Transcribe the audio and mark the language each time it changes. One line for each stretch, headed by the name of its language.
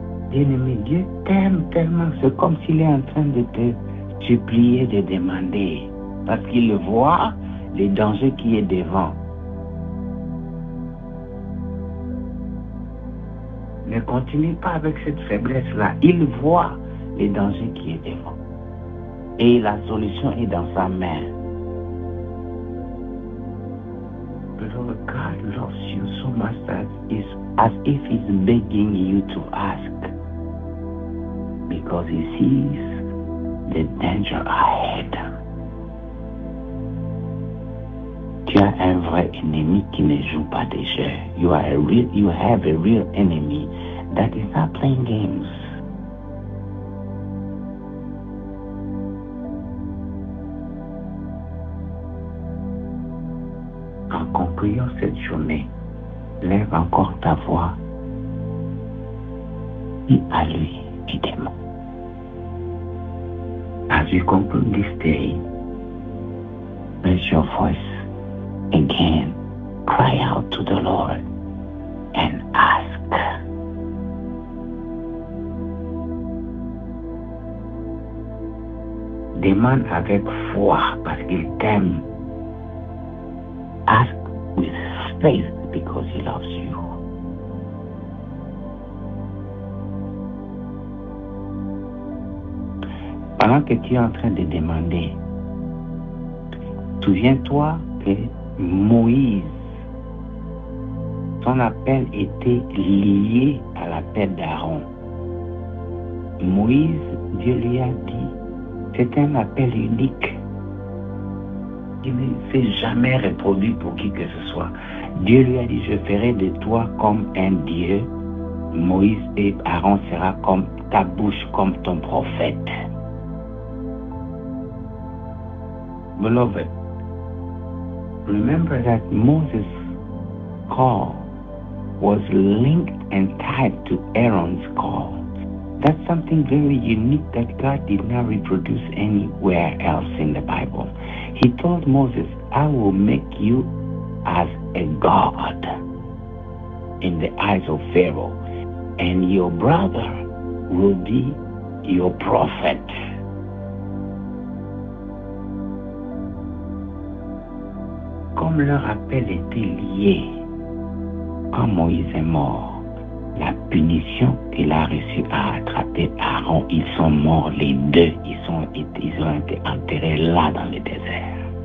French: Bien-aimé, Dieu t'aime tellement, c'est comme s'il est en train de te supplier de demander, parce qu'il voit les dangers qui est devant. Ne continue pas avec cette faiblesse-là. Il voit les dangers qui est devant. Et la solution est dans sa main.
English: Beloved, God loves you so much that it's as if He's begging you to ask. Because He sees the danger ahead.
French: Tu as un vrai ennemi qui ne joue pas des jeux.
English: You have a real enemy that is not playing games.
French: En concluant cette journée, lève encore ta voix. Dis à lui évidemment.
English: As you conclude this day, raise your voice again. Cry out to the Lord and ask.
French: Demande avec foi parce qu'il t'aime.
English: Ask with faith because He loves you.
French: Pendant que tu es en train de demander, souviens-toi que Moïse, son appel était lié à l'appel d'Aaron. Moïse, Dieu lui a dit, c'est un appel unique. Il ne s'est jamais reproduit pour qui que ce soit. Dieu lui a dit, je ferai de toi comme un Dieu. Moïse et Aaron sera comme ta bouche, comme ton prophète.
English: Beloved, remember that Moses' call was linked and tied to Aaron's call. That's something very unique that God did not reproduce anywhere else in the Bible. He told Moses, I will make you as a god in the eyes of Pharaoh, and your brother will be your prophet.
French: Comme leur appel était lié, quand Moïse est mort, la punition qu'il a reçue a attrapé Aaron. Ils sont morts les deux. Ils ont été enterrés là dans le désert.